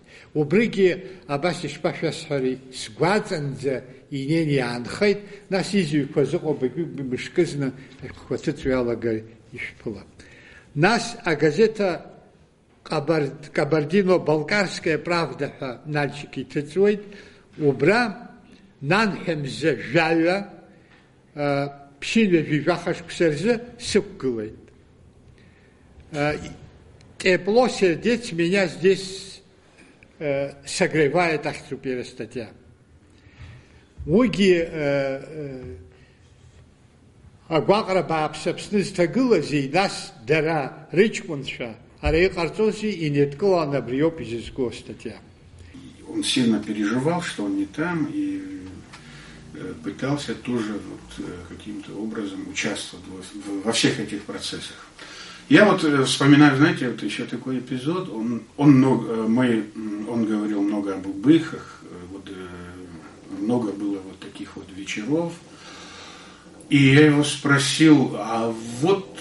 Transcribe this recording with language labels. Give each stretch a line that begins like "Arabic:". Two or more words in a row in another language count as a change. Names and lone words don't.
Abkhazian: Убригьы абас ишԥашәасҳәари, сгәаҵанӡа инеин иаанхеит, нас изҩқәа зыҟоуп мышкызны ашәҟәқәа ҭыҵуа иалагар ишәԥылап. Нас агазета Кабардино-Балкарская правда ҳәа Нальчик иҭыҵуеит, убра нанҳәа-мза жәаҩа ԥшьынҩажәи жәахашықәса рзы сықәгылеит.
Russian: Тепло сердец меня здесь согревает,
Abkhazian: ахьӡуп иара статья. Уигьы агәаҟра бааԥс Аԥсны зҭагылази, нас дара рыҷкәынцәа ара иҟарҵози инеидкылан абриоуп изызку статья.
Russian: Он сильно переживал, что он не там, и пытался тоже вот каким-то образом участвовать во всех этих процессах. Я вот вспоминаю, знаете, вот еще такой эпизод, он говорил много об убыхах, вот, много было вот таких вот вечеров, и я его спросил, а вот